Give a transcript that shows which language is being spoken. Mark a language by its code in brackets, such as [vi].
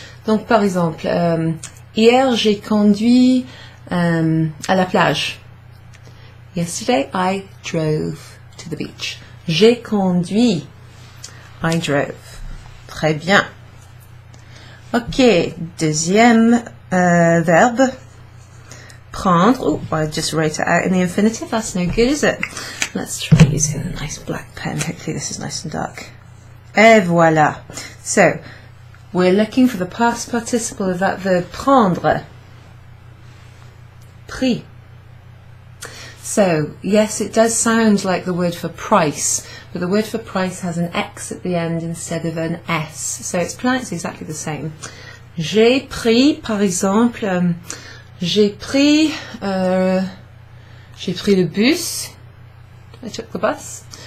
[fr] Donc, par exemple, hier, j'ai conduit à la plage. [en] Yesterday, I drove to the beach. [fr] J'ai conduit. [en] I drove. [fr] Très bien. Ok, deuxième verbe. Prendre. [en] Oh, I just wrote it out in the infinitive. That's no good, is it? Let's try using a nice black pen. Hopefully this is nice and dark. [fr] Et voilà. [en] So, we're looking for the past participle of that verb prendre. Pris. So, yes, it does sound like the word for price, but the word for price has an X at the end instead of an S. So it's pronounced exactly the same. [fr] J'ai pris, par exemple, j'ai pris le bus. [en] I took the bus.